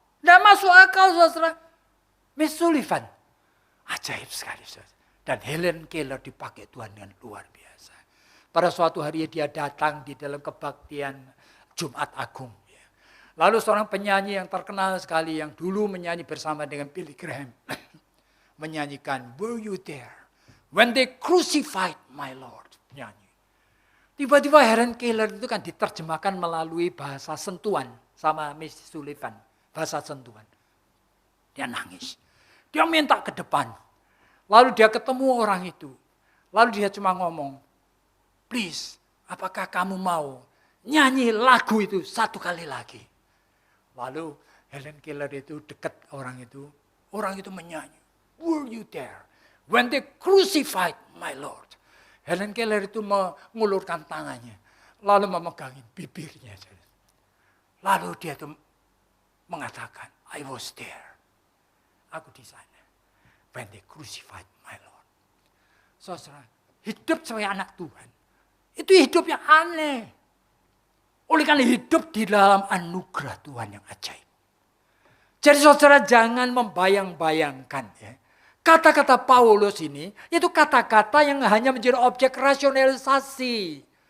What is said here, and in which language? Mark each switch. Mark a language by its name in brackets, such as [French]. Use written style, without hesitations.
[Indonesian] Tidak masuk akal, saudara. Miss Sullivan. Ajaib sekali, saudara. Dan Helen Keller dipakai Tuhan dengan luar biasa. Pada suatu hari dia datang di dalam kebaktian Jumat Agung. Lalu seorang penyanyi yang terkenal sekali yang dulu menyanyi bersama dengan Billy Graham. [English] Menyanyikan, Were you there when they crucified my Lord? [Indonesian] Nyanyi. Tiba-tiba Helen Keller itu kan diterjemahkan melalui bahasa sentuhan sama Miss Sullivan. Bahasa sentuhan. Dia nangis. Dia minta ke depan. Lalu dia ketemu orang itu. Lalu dia cuma ngomong, please, apakah kamu mau nyanyi lagu itu 1 kali lagi? Lalu Helen Keller itu dekat orang itu. Orang itu menyanyi. [English] Were you there when they crucified my Lord? [Indonesian] Helen Keller itu mengulurkan tangannya. Lalu memegangi bibirnya. Lalu dia itu mengatakan, [English] I was there. [Indonesian] Aku di sana. [English] When they crucified my Lord. [Indonesian] Saudara, hidup sebagai anak Tuhan. Itu hidup yang aneh. Oleh karena hidup di dalam anugerah Tuhan yang ajaib. Jadi saudara jangan membayang-bayangkan ya. Kata-kata Paulus ini itu kata-kata yang hanya menjadi objek rasionalisasi.